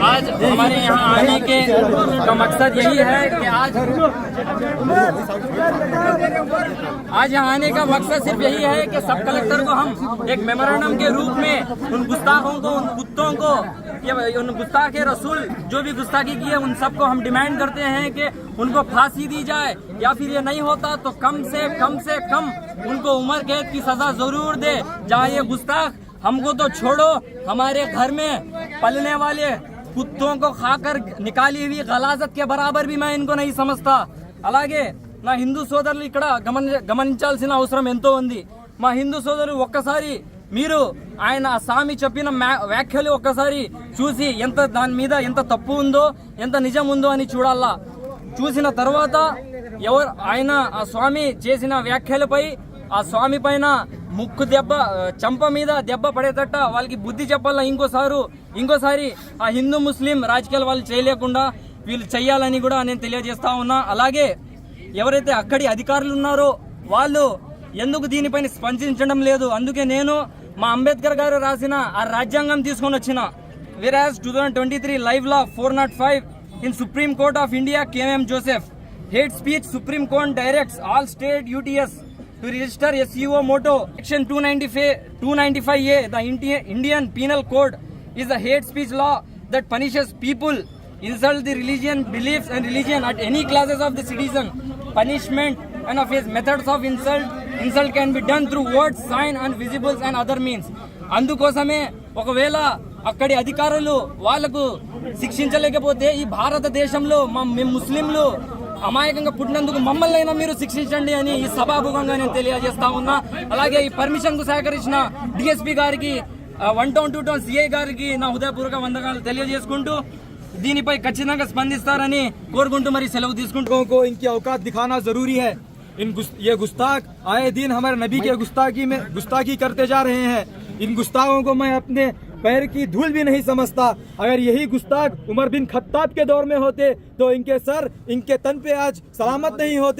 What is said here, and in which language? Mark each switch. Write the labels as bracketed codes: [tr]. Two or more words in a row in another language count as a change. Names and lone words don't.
[hi] आज हमारे यहाँ आने के का मकसद यही है कि आज यहाँ आने का मकसद सिर्फ यही है कि [en] sub collector [hi] को हम एक मेमोरेंडम के रूप में उन गुस्ताखों को, उन कुत्तों को, उन गुस्ताख रसूल जो भी गुस्ताखी की है, उन सबको हम डिमांड करते हैं कि उनको फांसी दी जाए, या फिर ये नहीं होता तो कम से कम उनको उम्र कैद की सजा जरूर दे। जहाँ ये गुस्ताख हमको तो छोड़ो, हमारे घर में पलने वाले कुत्तों को खाकर निकाली हुई गलाजत के बराबर भी मैं इनको नहीं समझता। [te] అలాగే నా హిందూ సోదరులు ఇక్కడ గమనించాల్సిన అవసరం ఎంతో ఉంది. మా హిందూ సోదరులు ఒక్కసారి మీరు ఆయన స్వామి చెప్పిన వ్యాఖ్యలు ఒక్కసారి చూసి దాని మీద ఎంత తప్పు ఉందో, ఎంత నిజం ఉందో అని చూడాలా. చూసిన తర్వాత ఆయన ఆ స్వామి చేసిన వ్యాఖ్యలపై, ఆ స్వామి పైన ముక్కు దెబ్బ, చంప మీద దెబ్బ పడేటట్ట వాళ్ళకి బుద్ధి చెప్పాలా. ఇంకోసారి ఆ హిందూ ముస్లిం రాజకీయాలు వాళ్ళు చేయలేకుండా వీళ్ళు చెయ్యాలని కూడా నేను తెలియజేస్తా ఉన్నా. అలాగే ఎవరైతే అక్కడి అధికారులు ఉన్నారో వాళ్ళు ఎందుకు దీనిపైన స్పందించడం లేదు. అందుకే నేను మా అంబేద్కర్ గారు రాసిన ఆ రాజ్యాంగం తీసుకొని వచ్చిన. [en] whereas 2023 live law 405 in Supreme Court of India KM Joseph, hate speech, Supreme Court directs all state UTS to register SUO motto. Section 295A the Indian Penal Code is a hate speech law that punishes people insult the religion, beliefs and religion at any classes of the citizen. Punishment and of his methods of insult can be done through words, sign and visibles and other means. [te] అందుకోసమే ఒకవేళ అక్కడి అధికారులు వాళ్లకు శిక్షించలేకపోతే ఈ భారతదేశంలో మేము ముస్లింలు అమాయకంగా పుట్టినందుకు మమ్మల్ని అయినా మీరు శిక్షించండి అని ఈ సభాముఖంగా నేను తెలియజేస్తా ఉన్నా. అలాగే ఈ పర్మిషన్ కు సహకరించిన డిఎస్పీ గారికి, 1 టౌన్ 2 టౌన్ సిఐ గారికి నా హృదయపూర్వక వందనాలు తెలియజేసుకుంటూ దీనిపై ఖచ్చితంగా స్పందిస్తారని కోరుకుంటూ మరి సెలవు తీసుకుంటూ [hi] को इनकी औकात दिखाना जरूरी है। ये गुस्ताख आए दिन हमारे नबी के गुस्ताखी करते जा रहे हैं। इन गुस्ताखों को मैं अपने पैर की धूल भी नहीं समझता। अगर यही गुस्ताख उमर बिन खत्ताब के दौर में होते तो इनके सर, इनके तन पे आज सलामत नहीं होते।